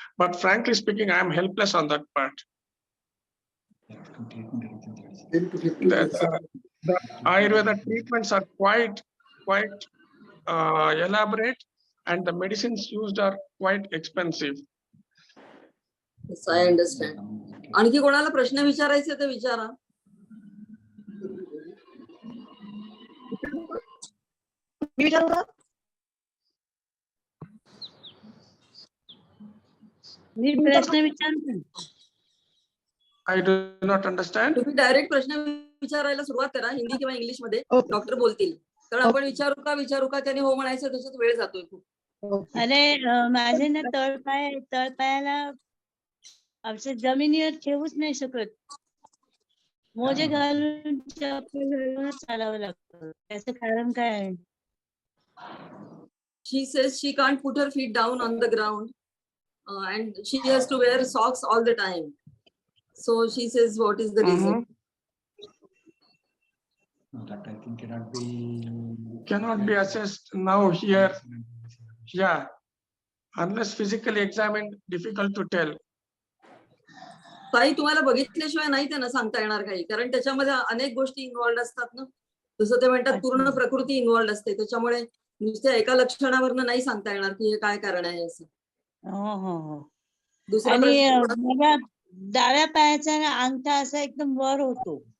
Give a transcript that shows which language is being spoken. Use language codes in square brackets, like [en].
[en] But frankly speaking, I am helpless on that part. The Ayurveda treatments are quite elaborate, and the medicines used are quite expensive. Yes, I understand. [mr] आणखी कोणाला प्रश्न विचारायचे तर विचारा. मी प्रश्न विचारतो. [en] I do not understand. [mr] तुम्ही direct प्रश्न विचारायला सुरुवात करा, हिंदी किंवा इंग्लिश मध्ये. डॉक्टर बोलतील. तर आपण विचारू का त्याने हो म्हणायचं, त्याच्यात वेळ जातोय खूप. अरे माझे ना तळपायाला औषध जमिनीवर ठेवूच नाही शकत. मोजे घालून चप्पल घालूनच चालावं लागतं. त्याचं कारण काय आहे? [en] She says she can't put her feet down on the ground, and she has to wear socks all the time. So she says, what is the reason? No, that I think Cannot be assessed now here. Yeah, unless physically examined, difficult to tell. [mr] ताई तुम्हाला बघितल्याशिवाय नाही त्यांना सांगता येणार काही, कारण त्याच्यामध्ये अनेक गोष्टी इन्व्हॉल्ड असतात ना. जसं ते म्हणतात पूर्ण प्रकृती इन्व्हॉल्ड असते, त्याच्यामुळे नुसत्या एका लक्षणावरनं नाही सांगता येणार की हे काय कारण आहे असं. हो हो हो. दुसरा आणि प्रश्न मला डाव्या पायाचा ना अंगठा असा एकदम वर होतो.